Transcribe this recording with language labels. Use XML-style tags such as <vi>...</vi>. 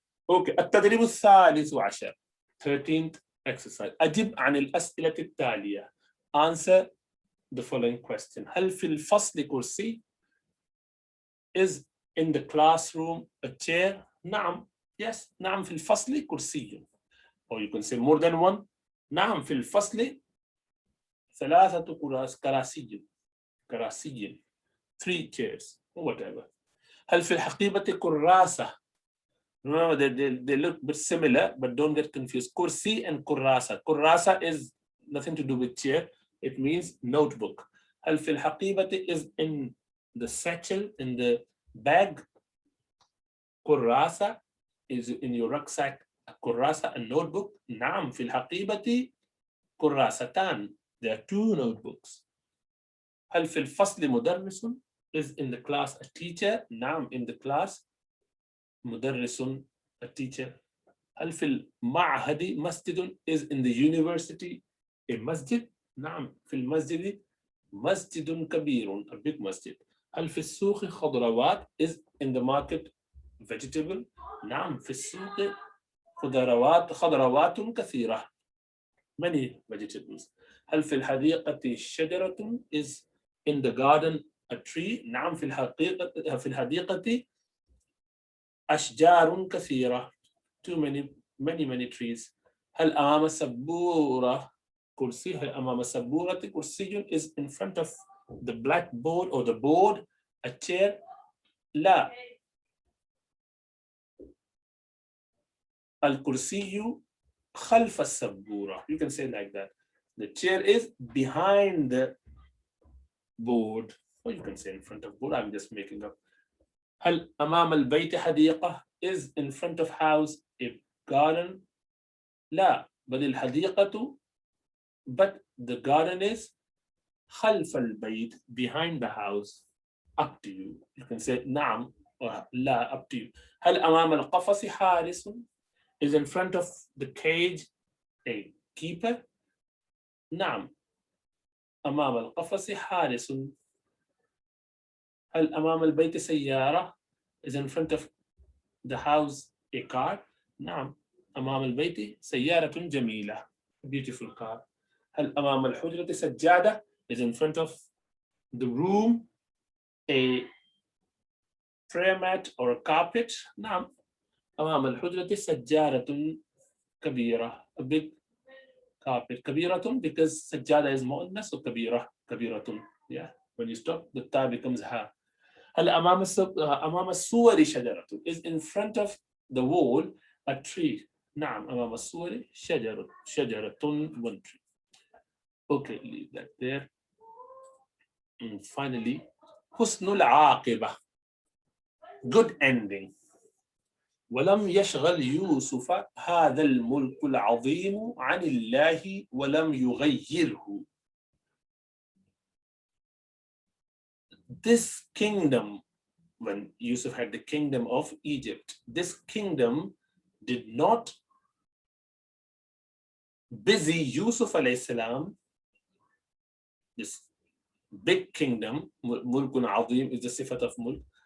<ar>Okay, التدريب الثالث عشر.</ar> <en>13th exercise.</en> <ar>أجب عن الأسئلة التالية.</ar> <en>Answer the following question.</en> <ar>هل في الفصل كرسي?</ar> <en>Is in the classroom a chair?</en> <ar>نعم. Yes. نعم في الفصل كرسي.</ar> <en>Or you can say more than one.</en> <ar>نعم في الفصل ثلاثة كراسي. كراسي.</ar> <en>3 chairs or whatever.</en> <ar>هل في الحقيبة كراسة?</ar> <en>Remember they look a bit similar, but don't get confused. Kursi and kurrasa. Kurrasa is nothing to do with chair. It means notebook.</en> <ar>هل في الحقيبة</ar> <en>is in the satchel, in the bag. Kurrasa is in your rucksack. Kurrasa, a notebook.</en> <ar>نعم في الحقيبة كراستان.</ar> <en>There are 2 notebooks.</en> <ar>هل في الفصل مدرس</ar> <en>is in the class a teacher. نعم, in the class. مدرس, a teacher.</en> <ar>هل في المعهد مسجد</ar> <en>is in the university a masjid.</en> <ar>نعم في المسجد مسجد كبير,</ar> <en>a big masjid.</en> <ar>هل في السوق خضروات,</ar> <en>is in the market vegetable.</en> <ar>نعم في السوق خضروات كثيرة,</ar> <en>many vegetables.</en> <ar>هل في الحديقة شجرة,</ar> <en>is in the garden a tree.</en> <ar>نعم في الحديقة أشجار كثيرة,</ar> <en>too many trees.</en> <ar>هل أمام السبورة كرسي,</ar> <en>هل أمام السبورة كرسي, is in front of the blackboard or the board a chair.</en> <ar>لا, الكرسي خلف السبورة.</ar> <en>You can say like that. The chair is behind the board, or you can say in front of board. I'm just making up.</en> <ar>هل أمام البيت حديقة,</ar> <en>is in front of house a garden.</en> <ar>لا, بل الحديقة,</ar> <en>but the garden is</en> <ar>خلف البيت,</ar> <en>behind the house. Up to you. You can say نعم or لا, up to you.</en> <ar>هل أمام القفص حارس,</ar> <en>is in front of the cage a keeper.</en> <ar>نعم أمام القفص حارس. هل أمام البيت سيارة,</ar> <en>is in front of the house a car.</en> <ar>نعم أمام البيت سيارة جميلة,</ar> <en>a beautiful car.</en> <ar>هل أمام الحجرة سجادة,</ar> <en>is in front of the room a prayer mat or a carpet.</en> <ar>نعم أمام الحجرة سجارة كبيرة,</ar> <en>a big carpet.</en> <ar>كبيرة because سجادة is مؤنث, so كبيرة.</ar> <en>Yeah, when you stop the ta becomes ha.</en> <ar>هل أمام السور شجرة,</ar> <en>is in front of the wall a tree.</en> <ar>نعم أمام السور شجرة</ar> <en>one tree. Okay, leave that there. And finally, حسن العاقبة, good ending.</en> <ar>ولم يشغل يوسف هذا الملك العظيم عن الله ولم يغيره.</ar> <en>This kingdom, when Yusuf had the kingdom of Egypt, this kingdom did not busy Yusuf alayhi salam. This big kingdom, mulkun azim is the sifat of mulk.</en>